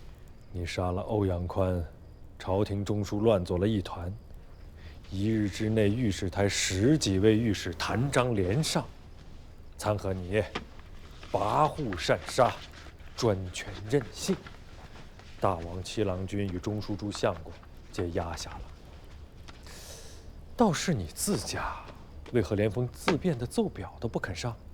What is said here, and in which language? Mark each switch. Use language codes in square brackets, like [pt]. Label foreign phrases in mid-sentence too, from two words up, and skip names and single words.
[zh] 你殺了歐陽寬，朝廷中書亂作了一團。1日之內，御史台10幾位御史彈章連上，參合你跋扈擅殺，專權任性。大王七郎君與中書諸相公皆壓下了。倒是你自家，為何連封自便的奏表都不肯上？